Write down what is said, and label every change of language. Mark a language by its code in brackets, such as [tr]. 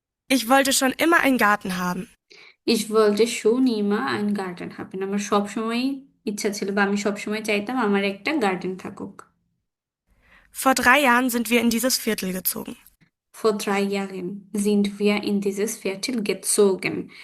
[de] Ich wollte schon immer einen Garten haben. Ich wollte schon immer einen Garten haben. [bn] আমার সবসময় ইচ্ছা ছিল বা আমি সবসময় চাইতাম আমার একটা গার্ডেন থাকুক। [de] Vor 3 Jahren sind wir in dieses Viertel gezogen. Vor 3 Jahren sind wir in dieses Viertel gezogen.